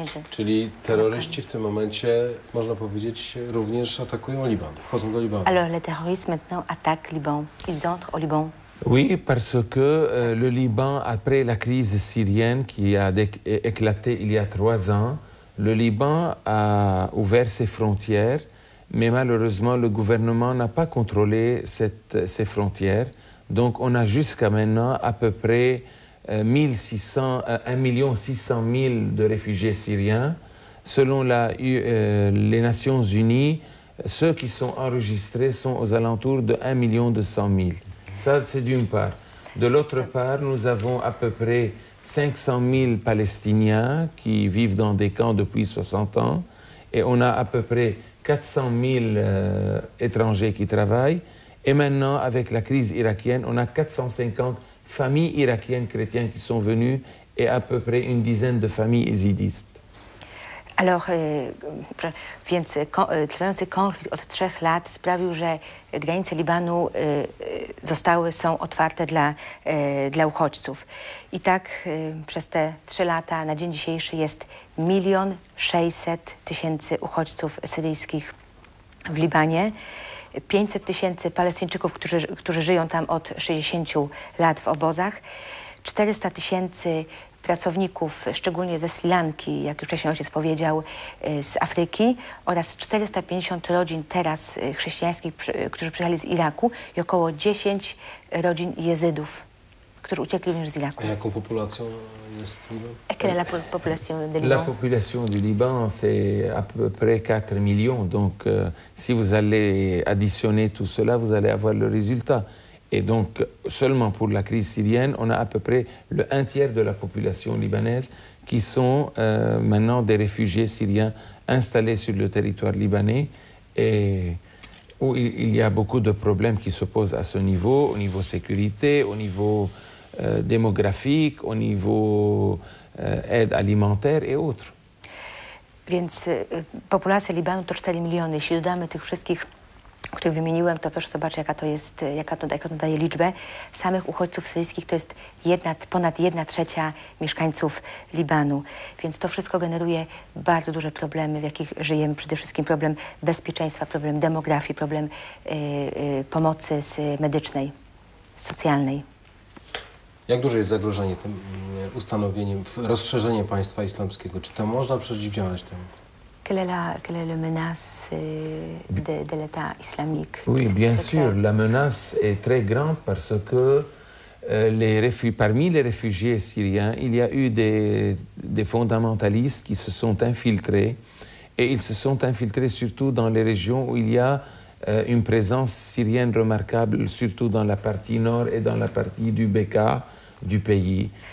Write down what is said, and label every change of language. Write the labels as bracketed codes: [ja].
[pl] Czyli terroryści w tym momencie, można powiedzieć, również atakują Liban, wchodzą do Libanu. [fr] Alors les terroristes maintenant attaquent Liban, ils entrent au Liban. Oui, parce que le Liban, après la crise syrienne qui a éclaté il y a 3 ans, le Liban a ouvert ses frontières, mais malheureusement, le gouvernement n'a pas contrôlé ces frontières. Donc, on a jusqu'à maintenant à peu près 1 600 000 de réfugiés syriens. Selon les Nations Unies, ceux qui sont enregistrés sont aux alentours de 1 200 000. Ça, c'est d'une part. De l'autre part, nous avons à peu près 500 000 Palestiniens qui vivent dans des camps depuis 60 ans. Et on a à peu près 400 000 étrangers qui travaillent. Et maintenant, avec la crise irakienne, on a 450 familles irakiennes chrétiennes qui sont venues et à peu près une dizaine de familles yézidistes. [pl] Alors, więc trwający konflikt od 3 lat sprawił, że granice Libanu są otwarte dla uchodźców. I tak przez te 3 lata na dzień dzisiejszy jest 1 600 000 uchodźców syryjskich w Libanie. 500 000 Palestyńczyków, którzy żyją tam od 60 lat w obozach. 400 000 pracowników, szczególnie ze Sri Lanki, jak już wcześniej ojciec powiedział, z Afryki oraz 450 rodzin teraz chrześcijańskich, którzy przyjechali z Iraku i około 10 rodzin Jezydów, którzy uciekli również z Iraku. A jaką populacją jest Liban? [fr] Quelle est la population de Liban? La population du Liban, c'est à peu près 4 millions. Donc, si vous allez additionner tout cela, vous allez avoir le résultat. Et donc, seulement pour la crise syrienne, on a à peu près le 1/3 de la population libanaise qui sont maintenant des réfugiés syriens installés sur le territoire libanais et où il y a beaucoup de problèmes qui se posent à ce niveau, au niveau sécurité, au niveau démographique, au niveau aide alimentaire et autres. [pl] Więc populacja Libanu to 4 miliony. Jeśli dodamy tych wszystkich, których wymieniłem, to proszę zobaczyć, jaka to daje liczbę. Samych uchodźców syryjskich to jest ponad 1/3 mieszkańców Libanu. Więc to wszystko generuje bardzo duże problemy, w jakich żyjemy. Przede wszystkim problem bezpieczeństwa, problem demografii, problem pomocy medycznej, socjalnej. Jak duże jest zagrożenie tym ustanowieniem, rozszerzeniem państwa islamskiego? Czy to można przeciwdziałać temu? [fr] Quelle est la menace de l'État islamique? Oui, bien sûr. La menace est très grande parce que parmi les réfugiés syriens, il y a eu des fondamentalistes qui se sont infiltrés et ils se sont infiltrés surtout dans les régions où il y a une présence syrienne remarquable, surtout dans la partie nord et dans la partie du Bekaa du pays.